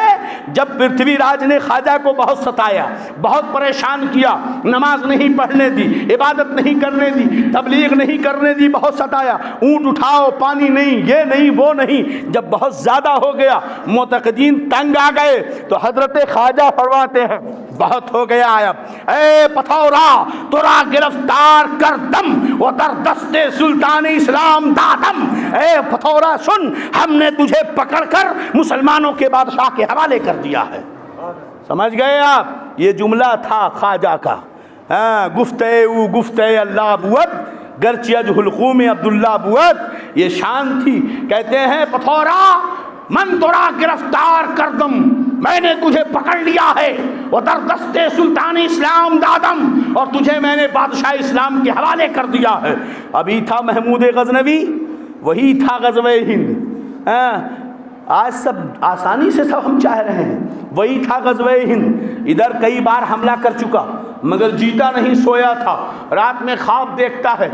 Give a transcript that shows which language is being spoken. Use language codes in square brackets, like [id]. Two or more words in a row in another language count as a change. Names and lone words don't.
[ur] جب پرتھوی راج نے خواجہ کو بہت ستایا، بہت پریشان کیا، نماز نہیں پڑھنے دی، عبادت نہیں کرنے دی، تبلیغ نہیں کرنے دی، بہت ستایا، اونٹ اٹھاؤ، پانی نہیں، یہ نہیں وہ نہیں، جب بہت زیادہ ہو گیا، معتقدین تنگ آ گئے، تو حضرت خواجہ فرماتے ہیں بہت ہو گیا اب، [fa] اے پتھورا ترا گرفتار کر دم و در دست سلطان اسلام دادم۔ [ur] اے پتھورا سن، ہم نے تجھے پکڑ کر مسلمانوں کے بادشاہ کے حوالے کر دیا ہے۔ سمجھ گئے آپ؟ یہ جملہ تھا خواجہ کا۔ [fa] گفتے اللہ بود گرچہ حلقوم عبداللہ بود، [ur] یہ شان تھی۔ کہتے ہیں [fa] پتھورا من ترا گرفتار کر دم، [ur] میں نے تجھے پکڑ لیا ہے، [fa] وہ در دست سلطان اسلام دادم، [ur] اور تجھے میں نے بادشاہ اسلام کے حوالے کر دیا ہے۔ ابھی تھا محمود غزنوی، وہی تھا غزوہ ہند۔ آج سب آسانی سے سب ہم چاہ رہے ہیں، وہی تھا غزوہ ہند۔ ادھر کئی بار حملہ کر چکا مگر جیتا نہیں، سویا تھا، رات میں خواب دیکھتا ہے۔